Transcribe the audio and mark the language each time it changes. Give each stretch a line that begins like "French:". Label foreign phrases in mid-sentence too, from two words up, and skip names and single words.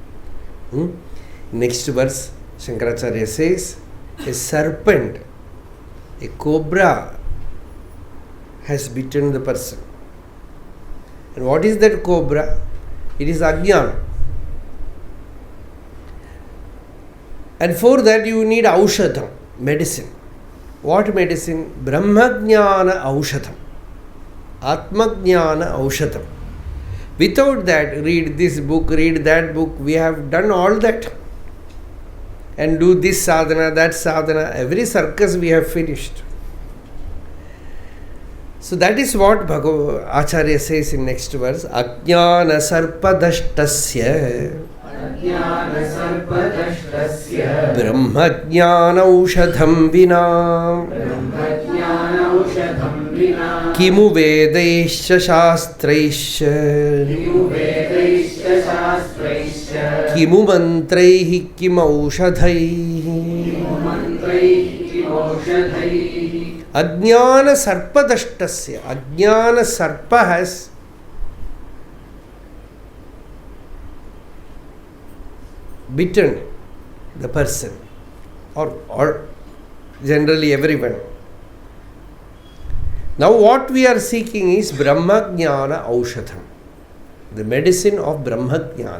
English: Next verse, Sankaracharya says, a serpent, a cobra has bitten the person. And what is that cobra? It is ajnana. And for that you need aushadam, medicine. What medicine?
Sanskrit: Brahmajnana aushadam. Atmajnana aushadam.
English: Without that, read this book, read that book. We have done all that. And do this sadhana, that sadhana. Every circus we have finished. So that is what Acharya says in next verse.
Sanskrit: Ajnana sarpadashtasya brahmajnana aushadham vina kimu vedaischa shastraischa kimu mantraihi kim aushadhaihi Ajnana sarpadashtasya. Ajnana sarpa
English: has bitten the person or generally everyone. Now what we are seeking is
Sanskrit: Brahmajnana aushadham,
English: the medicine of Brahmajnana.